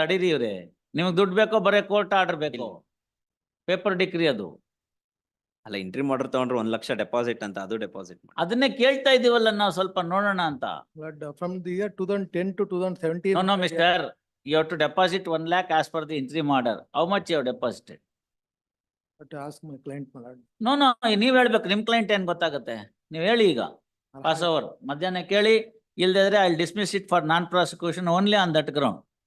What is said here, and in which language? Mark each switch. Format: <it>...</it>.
<kn>ತಡೀರಿ ಇವ್ರೆ, ನಿಮ್ಗೆ ದುಡ್ಡು ಬೇಕೋ ಬರೀ ಕೋರ್ಟ್ ಆರ್ಡರ್ ಬೇಕೋ? ಪೇಪರ್ ಡಿಗ್ರಿ ಅದು. ಅಲ್ಲ ಇಂಟ್ರಿ ಆರ್ಡರ್ ತಗೊಂಡ್ರೆ 1 ಲಕ್ಷ ಡೆಪಾಸಿಟ್ ಅಂತ, ಅದು ಡೆಪಾಸಿಟ್ ಮಾಡಿ. ಅದನ್ನೇ ಕೇಳ್ತಾ ಇದೀವಲ್ಲ ನಾವು, ಸ್ವಲ್ಪ ನೋಡೋಣ ಅಂತ.</kn> <en>But from the year 2010 to 2017. No, mister, you have to deposit 1 lakh as per the interim order. How much you have deposited? But ask my client, my lord.</en> <kn>No, ನೀವ್ ಹೇಳ್ಬೇಕು, ನಿಮ್ ಕ್ಲೈಂಟ್ ಏನ್ ಗೊತ್ತಾಗತ್ತೆ? ನೀವ್ ಹೇಳಿ ಈಗ. ಪಾಸ್ ಓವರ್ ಮಧ್ಯಾಹ್ನ ಕೇಳಿ, ಇಲ್ದಿದ್ರೆ</kn> <en>I dismiss it for non prosecution only on that ground.</en>